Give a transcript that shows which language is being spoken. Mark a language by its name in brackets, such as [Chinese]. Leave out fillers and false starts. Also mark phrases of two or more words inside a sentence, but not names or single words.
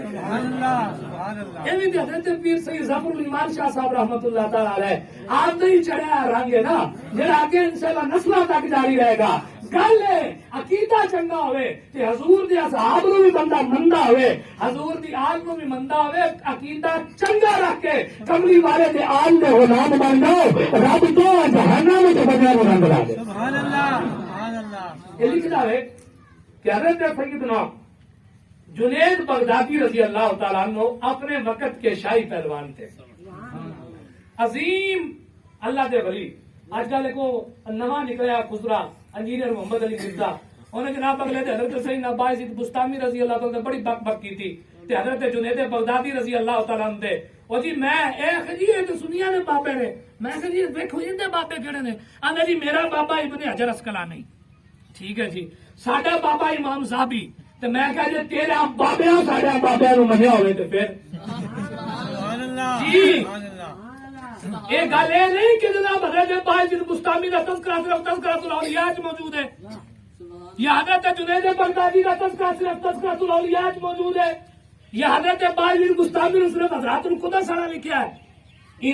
[Arabic] سبحان اللہ سبحان اللہ، [Urdu] یہ بھی حضرت پیر سید ظفر الایمان شاہ صاحب رحمۃ اللہ تعالی علیہ آپ نے ہی چڑھایا رنگ ہے نا جڑا آگے انشاءاللہ نسلاں تک جاری رہے گا۔ [Punjabi] گل ہے عقیدہ چنگا ہوئے تے حضور دے اصحاب نوں بھی بندہ مندا ہوئے، حضور دی آل نوں بھی مندا ہوئے، عقیدہ چنگا رکھ کے کملی والے دے آل دے غلام بن جاؤ، رب تو جہنم وچ بندیاں نوں رنگ لا دے۔ [Arabic] سبحان اللہ سبحان اللہ۔ [Urdu] یہ لکھدا ہے کہ حضرت سیدنا جنید بغدادی رضی اللہ تعالیٰ عنہ اپنے وقت کے شاہی پہلوان تھے، [Punjabi] عظیم اللہ دے ولی۔ آج کل کو نواں نکلیا خسرا انجینئر محمد علی مرزا، انہیں جناب اگلے دے حضرت سیدنا باعزید بستامی رضی اللہ تعالیٰ نے بڑی بک بک کی تھی تے حضرت جنید بغدادی رضی اللہ تعالیٰ عنہ دے او جی میں اے جی یہ تو سنیا نے بابے نے، میں کہ جی دیکھو یہ بابے کہڑے نے؟ آندا جی میرا بابا ابن حجر اسقلانی، ٹھیک ہے جی، ساڈا بابا امام صاحبی، تے میں کہا جی تیرا بابیاں ساڈا بابیاں نوں منیا ہوئے تے پھر [Arabic] سبحان اللہ جی سبحان اللہ۔ [Urdu] یہ گل یہ نہیں کہ جناب حضرت باعزید بستامی کا تذکرہ صرف تذکرۃ الاولیاء موجود ہے، یا حضرت جنید بغدادی کا تذکرہ صرف تذکرۃ الاولیاء موجود ہے، یا حضرت باعزید بستامی نے صرف حضرات القدس والا لکھا ہے۔